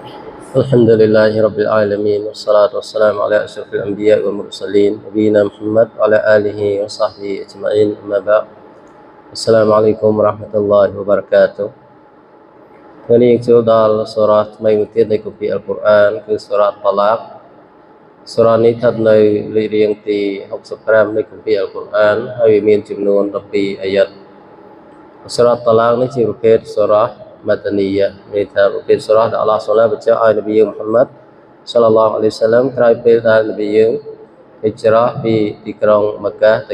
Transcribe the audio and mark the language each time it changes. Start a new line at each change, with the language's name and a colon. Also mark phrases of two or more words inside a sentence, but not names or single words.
Arabic: الحمد لله رب العالمين والصلاة والسلام على أشرف الأنبياء والمرسلين نبينا محمد وعلى آله وصحبه أجمعين أما بعد السلام عليكم ورحمة الله وبركاته วันนี้
Khmer: ចូលដល់សូរ៉ាថ្មីមួយទៀតនៃគម្ពីរអល់កុរអានគឺសូរ៉ាតឡាកសូរ៉ានេះស្ថិតនៅលេខរៀងទី65នៃគម្ពីរអល់កុរអានហើយមានចំនួ ន12អាយ៉ាត់សូរ៉ាតឡាកនេះជាប្រភេទសូរ៉ាMadaniyah មានថាប្រភេទសូរ៉ាដែលអល់ឡោះសុបហានបញ្ជាក់ឲ្យនប៊ីយើងមូហាម៉ាត់សល្លឡោះអាឡៃហ៊ីវសល្លាមក្រោយពេលដែលនប៊ីយើងហិជ្រ៉ាពីទីក្រុងម៉ាកាទៅ